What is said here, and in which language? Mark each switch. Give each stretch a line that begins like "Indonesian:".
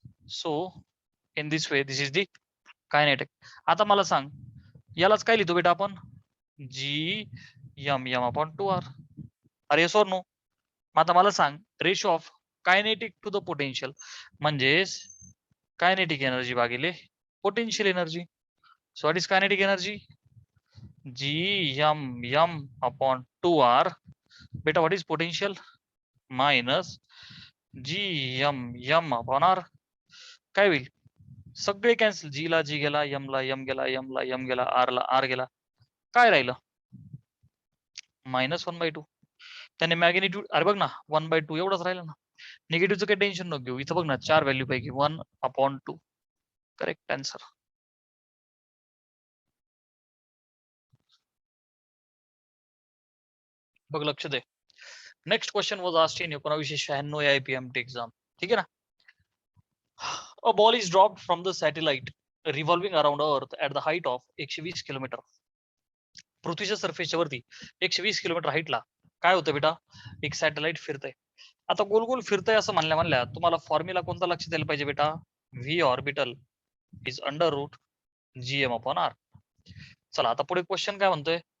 English: So in this way this is the kinetic.
Marathi: आता मला सांग, यालाच काय लिहितो बेटा आपण? GMM upon 2R. अरे
English: Yes or no?
Marathi: आता मला सांग, ratio of kinetic to the potential म्हणजेच कायनेटिक एनर्जी भागिले potential energy.
English: So what is kinetic energy? GMM upon 2R.
Marathi: बेटा
English: What is potential?
Marathi: Minus GMM upon R. काय होईल? सगळे कॅन्सल. जी ला जी गेला, यम ला यम गेला, यम ला यम गेला, आर ला आर गेला. काय राहिलं? -1/2. त्याने मॅग्निट्यूड अरे बघ ना 1/2 एवढंच राहिलं ना. निगेटिव्हचं काही टेन्शन नको घेऊ. इथं बघ ना 4 व्हॅल्यू पैकी 1/2. Correct answer. बघ लक्ष दे.
English: Next question was asked in 1996 AIPMT exam.
Marathi: ठीक आहे ना.
English: A ball is dropped from the satellite revolving around Earth at the height of 120 kilometre.
Marathi: पृथ्वीच्या सरफेसच्या वरती 120 किलोमीटर हाईटला काय होतं बेटा? एक सॅटेलाइट फिरतंय. आता गोल गोल फिरतंय असं म्हणल्या तुम्हाला फॉर्म्युला कोणता लक्ष द्यायला पाहिजे बेटा?
English: V orbital is under root GM upon R.
Marathi: चला आता पुढे क्वेश्चन काय म्हणतोय?